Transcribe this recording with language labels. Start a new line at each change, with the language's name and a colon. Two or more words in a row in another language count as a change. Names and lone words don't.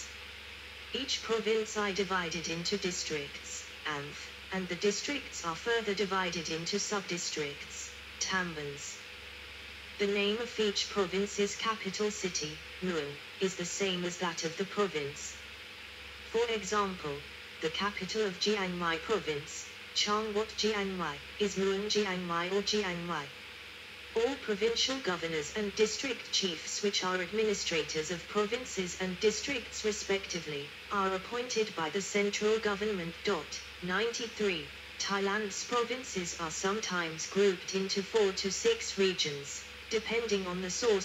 English: Each province is divided into districts, and the districts are further divided into sub-districts, tambans. The name of each province's capital city, Muang, is the same as that of the province. For example, the capital of Chiang Mai province, Changwat Chiang Mai, is Muang Chiang Mai or Chiang Mai. All provincial governors and district chiefs, which are administrators of provinces and districts respectively, are appointed by the central government. 93. Thailand's provinces are sometimes grouped into 4 to 6 regions, depending on the source.